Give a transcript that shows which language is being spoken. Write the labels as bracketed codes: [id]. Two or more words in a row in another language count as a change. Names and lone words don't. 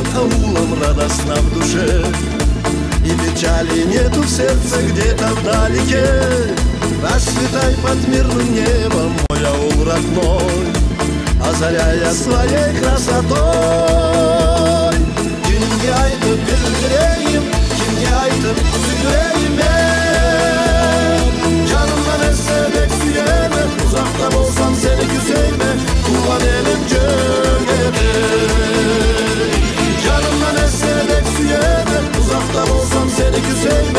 [ru] аулом, радостно в душе, и печали нету в сердце где-то вдалеке. Расцветай под мирным небом, мой аул родной, озаряя своей красотой. [tyv] Kimge aytıp bildireyim, kimge aytıp süydüreyim ben. Canımdan essedek süyeme, uzakta bolsam seni küseyme. Tuvan elim cögetey. Canımdan essedek süyeme, uzakta bolsam seni küseyme.